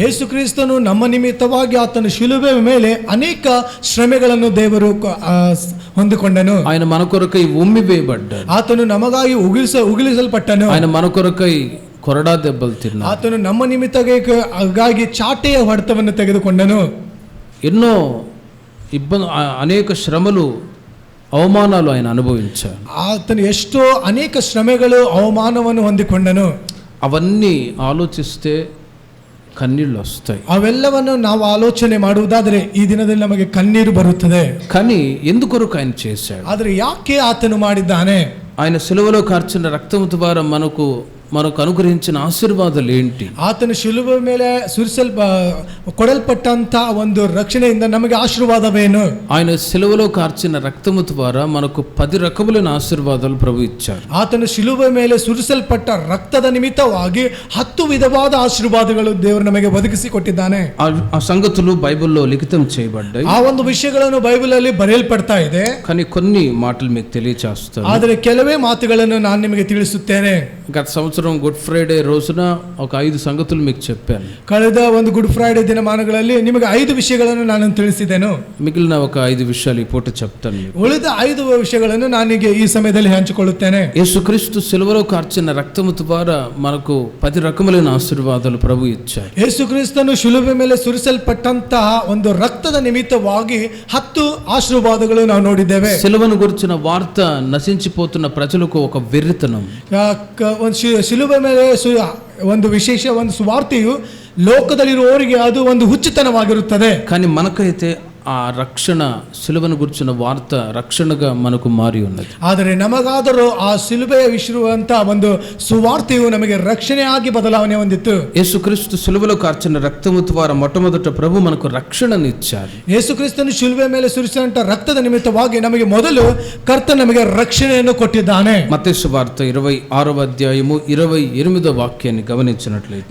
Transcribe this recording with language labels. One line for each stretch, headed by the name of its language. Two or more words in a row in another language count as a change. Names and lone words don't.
Kannada: ಯೇಸು ಕ್ರಿಸ್ತನು ನಮ್ಮ ನಿಮಿತ್ತವಾಗಿ ಆತನ ಶಿಲುಬೆ ಮೇಲೆ ಅನೇಕ ಶ್ರಮೆಗಳನ್ನು ದೇವರು ಹೊಂದಿಕೊಂಡನು.
Telugu: ఆయన మన కొరకై ఉమ్మివేయబడ్డాడు.
Kannada: ಆತನು ನಮಗಾಗಿ ಉಗಿಲಿಸಲ್ಪಟ್ಟನು.
Telugu: ఆయన మన కొరకై కొరడా దెబ్బలు తిన్నాడు.
Kannada: ಆತನು ನಮ್ಮ ನಿಮಿತ್ತಗಾಗಿ ಚಾಟೆಯ ಹೊಡೆತವನ್ನು ತೆಗೆದುಕೊಂಡನು.
Telugu: ఎన్నో అనేక శ్రమలు అవమానాలు ఆయన అనుభవించారు.
Kannada: ಆತನು ಎಷ್ಟೋ ಅನೇಕ ಶ್ರಮೆಗಳು ಅವಮಾನವನ್ನು ಹೊಂದಿಕೊಂಡನು.
Telugu: అవన్నీ ఆలోచిస్తే కన్నీళ్ళు వస్తాయి.
Kannada: ಅವೆಲ್ಲವನ್ನು ನಾವು ಆಲೋಚನೆ ಮಾಡುವುದಾದರೆ ಈ ದಿನದಲ್ಲಿ ನಮಗೆ ಕಣ್ಣೀರು ಬರುತ್ತದೆ.
Telugu: కానీ ఎందుకొరకు ఆయన చేశాడు?
Kannada: ಆದರೆ ಯಾಕೆ ಆತನು ಮಾಡಿದ್ದಾನೆ?
Telugu: ఆయన సిలువలో కార్చిన రక్తము ద్వారా మనకు అనుగ్రహించిన ఆశీర్వాదాలు ఏంటి?
Kannada: ಆತನ ಶಿಲುಬೆ ಮೇಲೆ ಕೊಡಲ್ಪಟ್ಟಂತ ಒಂದು ರಕ್ಷಣೆಯಿಂದ ನಮಗೆ ಆಶೀರ್ವಾದವೇನು?
Telugu: ఆయన సిలువలో కార్చిన రక్తము ద్వారా మనకు 10 రకములైన ఆశీర్వాదాలు ప్రభు ఇచ్చారు.
Kannada: ಆತನ ಶಿಲುಬೆ ಮೇಲೆ ಸುರಿಸಲ್ಪಟ್ಟ ರಕ್ತದ ನಿಮಿತ್ತವಾಗಿ 10 ವಿಧವಾದ ಆಶೀರ್ವಾದಗಳು ದೇವರು ನಮಗೆ ಒದಗಿಸಿಕೊಟ್ಟಿದ್ದಾನೆ.
Telugu: ఆ సంగతులు బైబిల్లో లిఖితం చేయబడ్డాయి.
Kannada: ಆ ಒಂದು ವಿಷಯಗಳನ್ನು ಬೈಬಲ್ ಅಲ್ಲಿ ಬರೆಯಲ್ಪಡ್ತಾ ಇದೆ.
Telugu: కానీ కొన్ని మాటలు మీకు తెలియచేస్తాను.
Kannada: ಆದರೆ ಕೆಲವೇ ಮಾತುಗಳನ್ನು ನಾನು ನಿಮಗೆ ತಿಳಿಸುತ್ತೇನೆ.
Telugu: గత సంవత్సరం గుడ్ ఫ్రైడే రోజున ఒక 5 సంగతులు మీకు చెప్పాను.
Kannada: ಕಳೆದ ಒಂದು ಗುಡ್ ಫ್ರೈಡೆ ದಿನಮಾನಗಳಲ್ಲಿ ನಿಮಗೆ 5 ವಿಷಯಗಳನ್ನು ನಾನು ತಿಳಿಸಿದೆನು.
Telugu: మిగిలిన ఒక 5 విషయాలు ఈ పూట చెప్తాను.
Kannada: ಉಳಿದ 5 ವಿಷಯಗಳನ್ನು ನಾನೀಗ ಈ ಸಮಯದಲ್ಲಿ ಹಂಚಿಕೊಳ್ಳುತ್ತೇನೆ.
Telugu: యేసుక్రీస్తు సిలువలో కార్చిన రక్తము ద్వారా మనకు 10 రకములైన ఆశీర్వాదాలు ప్రభు ఇచ్చారు.
Kannada: ಯೇಸುಕ್ರಿಸ್ತನು ಶಿಲುಬೆ ಮೇಲೆ ಸುರಿಸಲ್ಪಟ್ಟಂತಹ ಒಂದು ರಕ್ತದ ನಿಮಿತ್ತವಾಗಿ 10 ಆಶೀರ್ವಾದಗಳು ನಾವು ನೋಡಿದ್ದೇವೆ.
Telugu: సిలువను గురించిన వార్త నశించిపోతున్న ప్రజలకు ఒక వెర్రితనం.
Kannada: ಶಿಲುಬೆ ಮೇಲೆ ಒಂದು ವಿಶೇಷ ಒಂದು ಸುವಾರ್ತೆಯು ಲೋಕದಲ್ಲಿರುವವರಿಗೆ ಅದು ಒಂದು ಹುಚ್ಚುತನವಾಗಿರುತ್ತದೆ.
Telugu: కానీ మనకైతే ఆ రక్షణ సిలువను గురించిన వార్త రక్షణగా మనకు మారి ఉన్నది.
Kannada: ಆದರೆ ನಮಗಾದರೂ ಆ ಶಿಲುಬೆಯ ವಿಷಯವಂತ ಒಂದು ಸುವಾರ್ತೆಯು ನಮಗೆ ರಕ್ಷಣೆಯಾಗಿ ಬದಲಾವಣೆ ಹೊಂದಿತ್ತು.
Telugu: యేసుక్రీస్తు సిలువలో కార్చిన రక్తము ద్వారా మొట్టమొదట ప్రభు మనకు రక్షణను ఇచ్చారు.
Kannada: ಯೇಸುಕ್ರಿಸ್ತನು ಶಿಲುಬೆ ಮೇಲೆ ಸುರಿಸಿದಂತ ರಕ್ತದ ನಿಮಿತ್ತವಾಗಿ ನಮಗೆ ಮೊದಲು ಕರ್ತ ನಮಗೆ ರಕ್ಷಣೆಯನ್ನು ಕೊಟ್ಟಿದ್ದಾನೆ.
Telugu: మత్తయి సువార్త 26వ అధ్యాయము 28వ వాక్యాన్ని గమనించినట్లయితే